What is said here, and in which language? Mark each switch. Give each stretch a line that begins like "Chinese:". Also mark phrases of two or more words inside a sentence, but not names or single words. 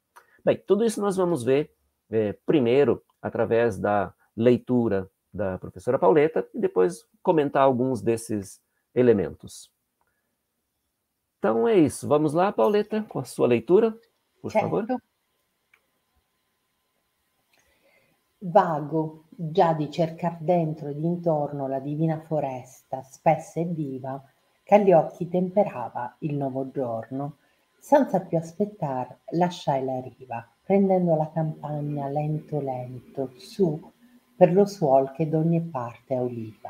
Portuguese: Bem, tudo isso nós vamos ver primeiro através da leitura da professora Pauleta e depois comentar alguns desses elementos. Então é isso. Vamos lá, Pauleta, com a sua leitura, por favor.
Italian: Vago, già di cercar dentro e d'intorno la divina foresta, spessa e viva, che agli occhi temperava il nuovo giorno, senza più aspettar lasciai la riva, prendendo la campagna lento lento, su, per lo suol che d'ogni parte auliva.